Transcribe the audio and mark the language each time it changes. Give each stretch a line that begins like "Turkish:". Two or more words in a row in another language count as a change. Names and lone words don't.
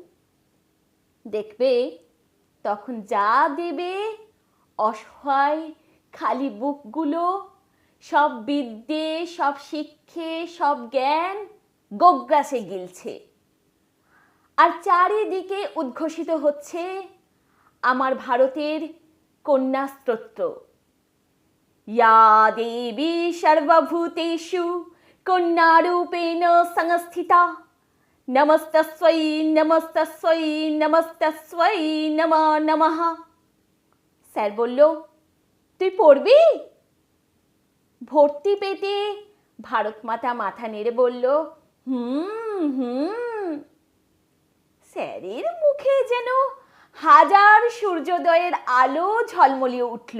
Bangla: দেখবে তখন যা দেবে অসহায় খালি বুকগুলো সব বিদ্যে সব শিক্ষে সব জ্ঞান গোগ্রাসে গিলছে, আর চারিদিকে উদ্ঘোষিত হচ্ছে আমার ভারতের কন্যা স্তোত্র।
Sanskrit: ইয়া দেবী সর্বভূতেষু কন্যারূপেণ সংস্থিতা নমস্তস্যৈ নমস্তস্যৈ নমস্তস্যৈ নমো নমঃ।
Bangla: স্যার বলল, তুই পড়বি? ভর্তি পেটে ভারত মাতা মাথা নেড়ে বলল, হুম হুম। স্যারের মুখে যেন হাজার সূর্যোদয়ের আলো ঝলমলিয়ে উঠল।